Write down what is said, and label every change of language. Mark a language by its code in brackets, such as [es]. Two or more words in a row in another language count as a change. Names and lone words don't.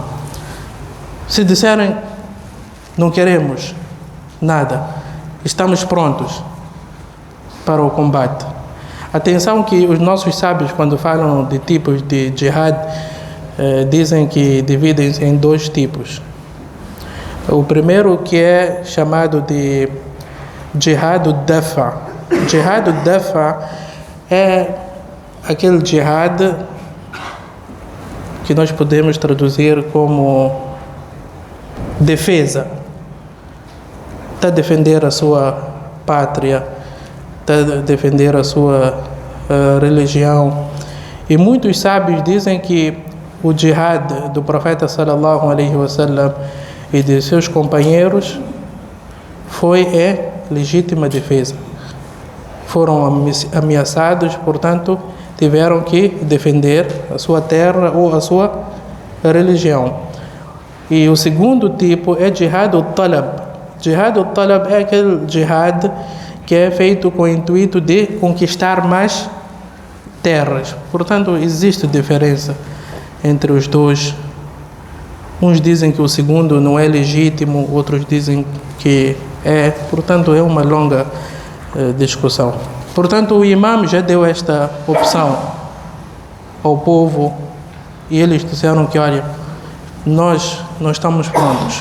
[pt] Se disserem não queremos nada, estamos prontos para o combate. Atenção que os nossos sábios, quando falam de tipos de jihad, dizem que dividem-se em dois tipos. O primeiro, que é chamado de [ar] جهاد الدفع. جهاد الدفع [pt] é aquele jihad que nós podemos traduzir como defesa. Está a defender a sua pátria, está a defender a sua religião. E muitos sábios dizem que o jihad do profeta [ar] صلى الله عليه وسلم [pt] e de seus companheiros foi legítima defesa. Foram ameaçados, portanto, tiveram que defender a sua terra ou a sua religião. E o segundo tipo é [ar] جهاد الطلب. جهاد الطلب [pt] é aquele jihad que é feito com o intuito de conquistar mais terras. Portanto, existe diferença entre os dois. Uns dizem que o segundo não é legítimo, outros dizem que é. Portanto, é uma longa discussão. Portanto, o imam já deu esta opção ao povo e eles disseram que, olha, nós não estamos prontos.